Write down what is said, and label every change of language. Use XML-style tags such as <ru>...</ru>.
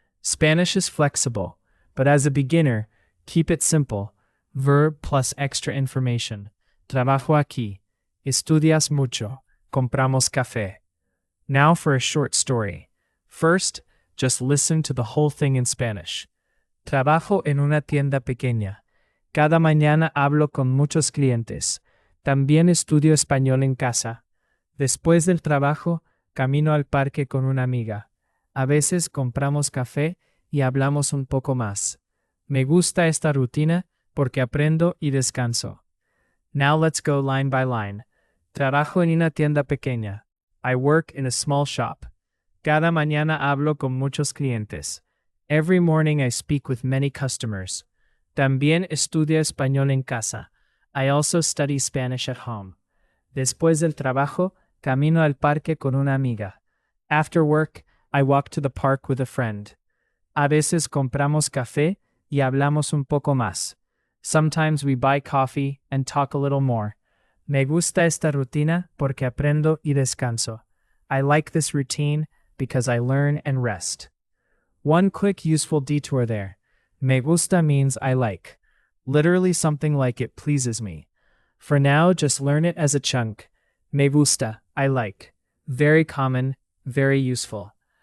<en>Spanish is flexible, but as a beginner, keep it simple. Verb plus extra information. Trabajo aquí. Estudias mucho. Compramos café. Now for a short story. First, just listen to the whole thing in Spanish.</en> <es>Trabajo en una tienda pequeña. Cada mañana hablo con muchos clientes. También estudio español en casa. Después del trabajo, camino al parque con una amiga. A veces compramos café y hablamos un poco más. Me gusta esta rutina porque aprendo y descanso.</es> <en>Now let's go line by line. Trabajo en una tienda pequeña. I work in a small shop. Cada mañana hablo con muchos clientes. Every morning I speak with many customers.</en> <es>También estudio español en casa.</es> <en>I also study Spanish at home.</en> <es>Después del trabajo, camino al parque con una amiga.</es> <en>After work, I walk to the park with a friend.</en> <es>A veces compramos café y hablamos un poco más.</es> <en>Sometimes we buy coffee and talk a little more.</en> <es>Me gusta esta rutina porque aprendo y descanso.</es> <en>I like this routine because I learn and rest. One quick useful detour there. Me gusta means I like. Literally something like it pleases me. For now, just learn it as a chunk. Me gusta, I like. Very common, very useful.</en>